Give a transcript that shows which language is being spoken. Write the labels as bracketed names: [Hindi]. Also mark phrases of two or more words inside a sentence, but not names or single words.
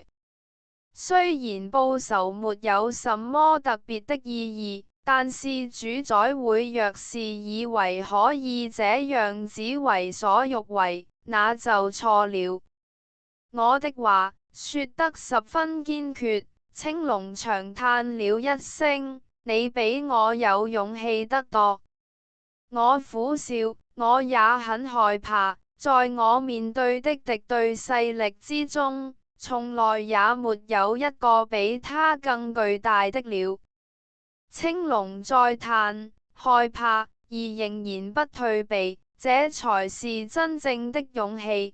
[Chinese] 雖然報仇沒有什麼特別的意義，但是主宰會若是以為可以這樣子為所欲為，那就錯了。我的話說得十分堅決。青龍長嘆了一聲，你比我有勇氣得多。我苦笑。我也很害怕，在我面對的敵對勢力之中，從來也沒有一個比他更巨大的了。青龍再嘆，害怕而仍然不退避，這才是真正的勇氣。